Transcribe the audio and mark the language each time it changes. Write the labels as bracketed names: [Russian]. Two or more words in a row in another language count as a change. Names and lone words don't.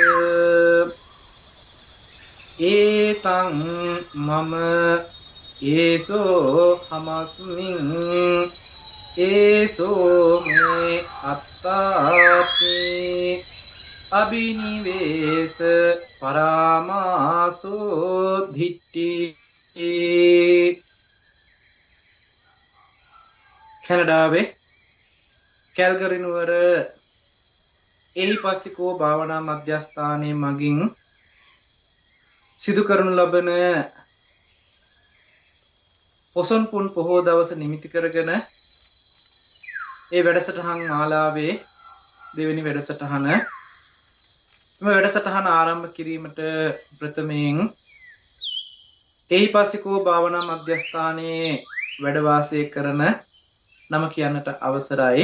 [Pali] ඒතං මම ඒසෝ හමස්මින් ඒසෝ මේ අත්තාති අබිනිවේස පරාමාසෝ ධිට්ඨි [Sinhala] කැනඩාවේ කැල්ගරි නුවර එහිපස්සිකෝ භාවනා මධ්‍යස්ථානයේ මගින් සිදු කරනු ලබන පොසොන් පුන් පොහෝ දවස නිමිති කරගෙන ඒ වැඩසටහන් මාලාවේ දෙවෙනි වැඩසටහන එම වැඩසටහන ආරම්භ කිරීමට ප්‍රථමයෙන් එහිපස්සිකෝ භාවනා මධ්‍යස්ථානයේ වැඩ වාසය කරන නම කියන්නට අවසරයි.